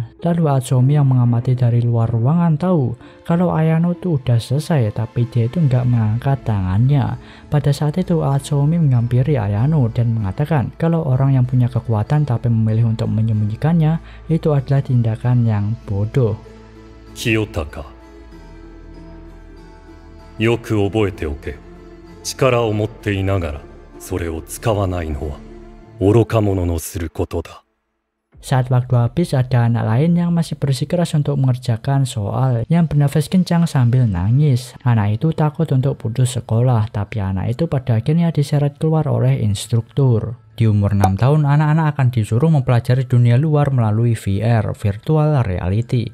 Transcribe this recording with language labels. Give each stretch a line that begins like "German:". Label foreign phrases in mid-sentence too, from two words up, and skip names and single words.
Indonesian: Lalu Atsuomi yang mengamati dari luar ruangan tahu kalau Ayano tuh udah selesai, tapi dia itu nggak mengangkat tangannya. Pada saat itu Atsuomi menghampiri Ayano dan mengatakan kalau orang yang punya kekuatan tapi memilih untuk menyembunyikannya itu adalah tindakan yang bodoh.
Japanese: Kiyotaka, よく覚えておけ。力を持っていながらそれを使わないのは愚か者のすることだ。
Indonesian: Saat waktu habis, ada anak lain yang masih bersikeras untuk mengerjakan soal yang bernafas kencang sambil nangis. Anak itu takut untuk putus sekolah, tapi anak itu pada akhirnya diseret keluar oleh instruktur. Di umur 6 tahun, anak-anak akan disuruh mempelajari dunia luar melalui VR,
English: Virtual Reality.